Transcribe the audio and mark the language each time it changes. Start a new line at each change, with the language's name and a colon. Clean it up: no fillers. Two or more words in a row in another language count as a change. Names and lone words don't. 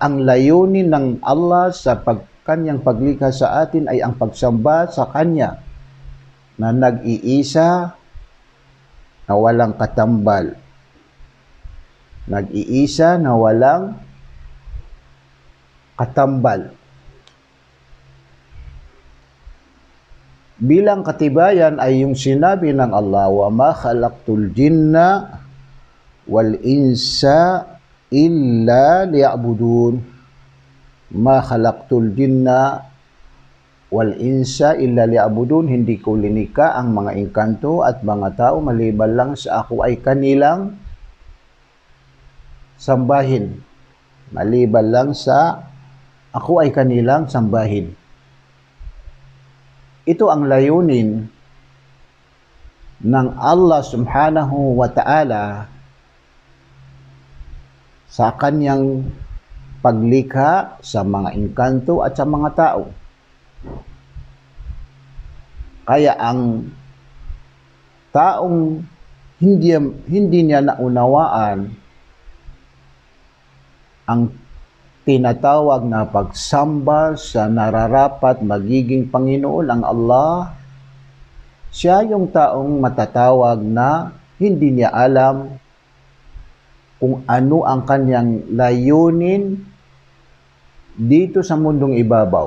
Filipino: Ang layunin ng Allah sa kanyang paglikha sa atin ay ang pagsamba sa Kanya na nag-iisa na walang katambal. Nag-iisa na walang katambal. Bilang katibayan ay yung sinabi ng Allah,
Arabic: وما خلقت الجن والإنس إلا ليعبدون. ما خلقت الجن والإنس إلا ليعبدون.
Filipino: Hindi ko linika ang mga engkanto at mga tao maliban lang sa ako ay kanilang sambahin. Maliban lang sa ako ay kanilang sambahin. Ito ang layunin ng Allah
Arabic: سبحانه وتعالى
Filipino: sa kanyang paglikha sa mga engkanto at sa mga tao. Kaya ang taong hindi niya naunawaan ang tinatawag na pagsamba sa nararapat magiging Panginoon ang Allah, siya yung taong matatawag na hindi niya alam kung ano ang kanyang layunin dito sa mundong ibabaw.